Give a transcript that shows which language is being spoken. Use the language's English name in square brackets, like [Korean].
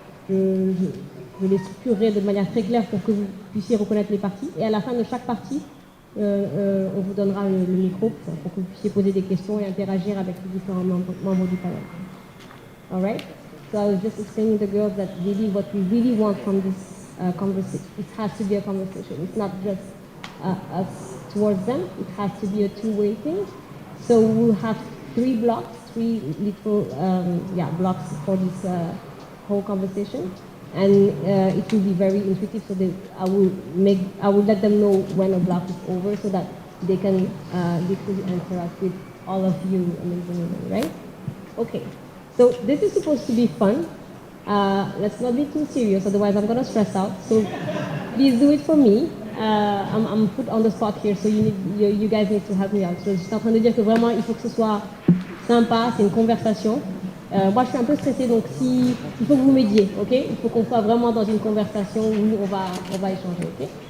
[French] Je les structurerai de manière très claire pour que vous puissiez reconnaître les parties, et à la fin de chaque partie, on vous donnera le micro pour que vous puissiez poser des questions et interagir avec les différents membres du panel. [English] All right? So I was just explaining to the girls that really what we really want from this conversation, it has to be a conversation. It's not just us towards them. It has to be a two-way thing. So we'll have 3 blocks, 3 little blocks for this whole conversation. And it will be very intuitive, so that I will let them know when a block is over, so that they can literally interact with all of you amazing women, right? Okay, so this is supposed to be fun. Let's not be too serious, otherwise I'm gonna stress out. So please do it for me. I'm put on the spot here, so you guys need to help me out. [French] So je suis en train de dire que vraiment il faut que ce soit sympa, c'est une conversation. Moi, je suis un peu stressée, donc il faut que vous m'aidiez, ok? Il faut qu'on soit vraiment dans une conversation où on va échanger, ok?